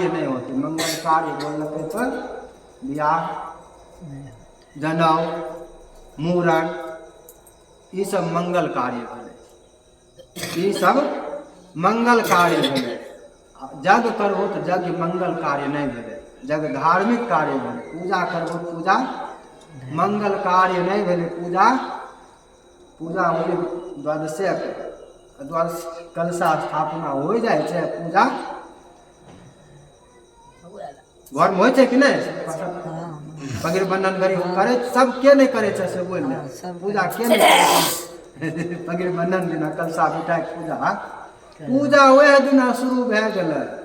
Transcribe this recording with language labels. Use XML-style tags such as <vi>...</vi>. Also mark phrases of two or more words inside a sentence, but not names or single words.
<mai>नहीं होते मंगल कार्य बोललकै तो बियाह जनउ मूड़न ई सब मंगल कार्य भेलै ई सब मंगल कार्य भेलै यज्ञ करबो तो यज्ञ मंगल कार्य नहीं भेलै यज्ञ धार्मिक कार्य भेलै पूजा करबो पूजा मंगल कार्य नहीं भेलै पूजा होलै द्वादशे द्वादश कलशा स्थापना हो जाइ छै पूजा घर में होइ छै कि नहीं पगड़ बंधन करी करे सब के नहीं करे छै से बोल पूजा के नहीं पगड़ बंधन दिना कलशा बिठा के पूजा वह दिना शुरू भए गेलै</mai>